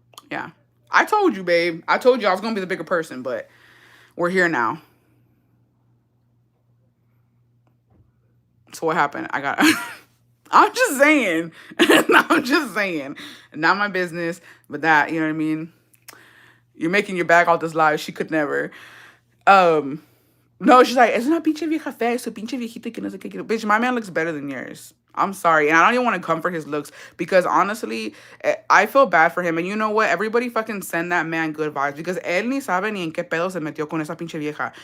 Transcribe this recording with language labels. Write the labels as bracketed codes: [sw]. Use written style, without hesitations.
[en] Yeah. I told you, babe. I told you I was going to be the bigger person, but we're here now. So what happened? I got... I'm just saying. I'm just saying. Not my business, but that, you know what I mean? You're making your bag out this live. She could never. No, she's like, [es] es una pinche vieja fea, su pinche viejita que no sé qué. [en] Bitch, my man looks better than yours. I'm sorry. And I don't even want to comfort his looks because honestly, I feel bad for him. And you know what? Everybody fucking send that man good vibes because [es] él ni sabe ni en qué pedo se metió con esa pinche vieja.